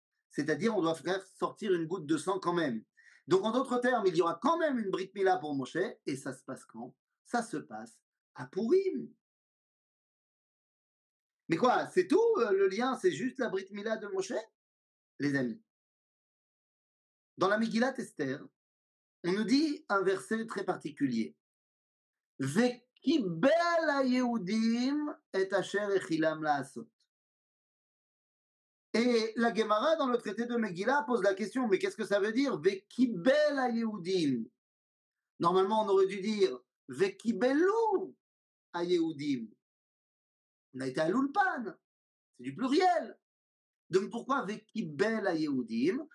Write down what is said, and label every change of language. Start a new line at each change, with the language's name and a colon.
French: C'est-à-dire, on doit faire sortir une goutte de sang quand même. Donc, en d'autres termes, il y aura quand même une Brit Mila pour Moshe, et ça se passe quand? Ça se passe à Purim. Mais quoi, c'est tout? Le lien, c'est juste la Brit Mila de Moshe? Les amis, dans la Megillat Esther, on nous dit un verset très particulier.
Hebrew: וקיבל היהודים את אשר החילם לעשות.
French: Et la Gemara, dans le traité de Megillah, pose la question, mais qu'est-ce que ça veut dire? Vekibel hayehudim. Normalement, on aurait dû dire Vekibelu hayehudim. On a été à l'ulpan, c'est du pluriel. Donc pourquoi Vekibel hayehudim?